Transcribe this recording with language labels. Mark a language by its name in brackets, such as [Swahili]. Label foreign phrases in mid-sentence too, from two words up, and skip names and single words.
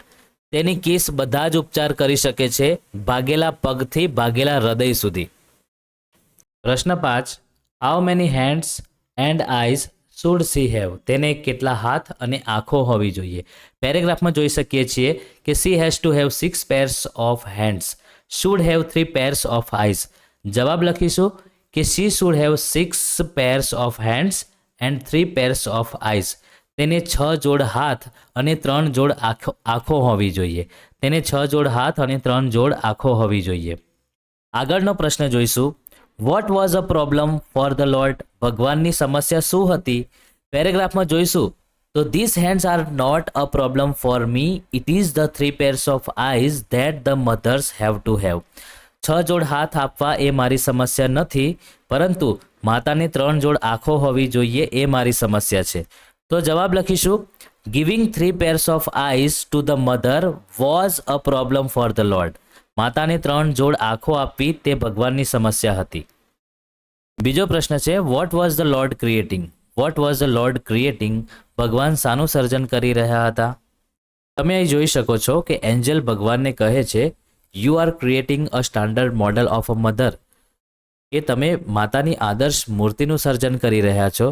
[Gujarati] તેની કિસ બધા જ ઉપચાર કરી શકે છે, ભાગેલા પગથી ભાગેલા હૃદય સુધી. [English] પ્રશ્ન 5, how many hands and eyes should she have? [Gujarati] તેને કેટલા હાથ અને આંખો હોવી જોઈએ? પેરેગ્રાફમાં જોઈ શકીએ છીએ કે [English] she has to have 6 pairs of hands, should have 3 pairs of eyes. [Gujarati] જવાબ લખીશું કે [English] she should have 6 pairs of hands and 3 pairs of eyes. [Gujarati] તેને 6 જોડ હાથ અને 3 જોડ આંખો હોવી જોઈએ. તેને 6 જોડ હાથ અને 3 જોડ આંખો હોવી જોઈએ. આગળનો પ્રશ્ન જોઈશું, [English] what was a problem for the lord? [Gujarati] ભગવાનની સમસ્યા શું હતી? પેરેગ્રાફમાં જોઈશું, તો [English] this hands are not a problem for me, it is the 3 pairs of eyes that the mothers have to have. [Gujarati] 6 જોડ હાથ આપવા એ મારી સમસ્યા નથી, પરંતુ માતાને 3 જોડ આંખો હોવી જોઈએ એ મારી સમસ્યા છે. તો જવાબ લખીશું, [English] ગિવિંગ 3 pairs of eyes to the mother was a problem for the Lord. [Gujarati] માતાને 3 જોડ આંખો આપવી તે ભગવાનની સમસ્યા હતી. બીજો પ્રશ્ન છે, [English] what was the lord creating? what was the lord creating? [Gujarati] ભગવાન શાનું સર્જન કરી રહ્યા હતા? તમે અહીં જોઈ શકો છો કે એન્જલ ભગવાનને કહે છે, [English] you are creating a standard model of a mother, [Gujarati] કે તમે માતાની આદર્શ મૂર્તિનું સર્જન કરી રહ્યા છો.